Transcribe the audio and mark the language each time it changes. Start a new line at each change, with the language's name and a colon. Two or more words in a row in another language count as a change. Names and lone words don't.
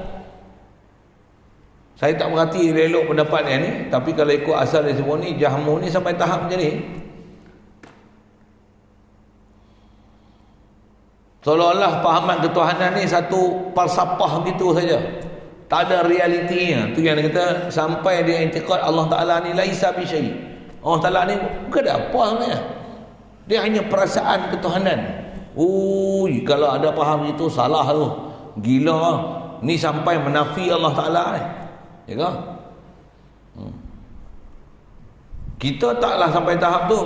Malay: Saya tak berhati elok pendapat dia ni, tapi kalau ikut asal dia semua ni, Jahmu ni sampai tahap macam ni. Seolah-olah fahaman ketuhanan ni satu falsafah gitu saja. Tak ada realitinya. Tu yang dia kata sampai dia intikad Allah Ta'ala ni
Arabic: ليس بشيء'.
Malay: Allah Ta'ala ni bukan ada apa sebenarnya. Dia hanya perasaan ketuhanan. Kalau ada faham itu salah tu. Gila. Ni sampai menafi Allah Ta'ala ni. Ya kan? Kita taklah sampai tahap tu.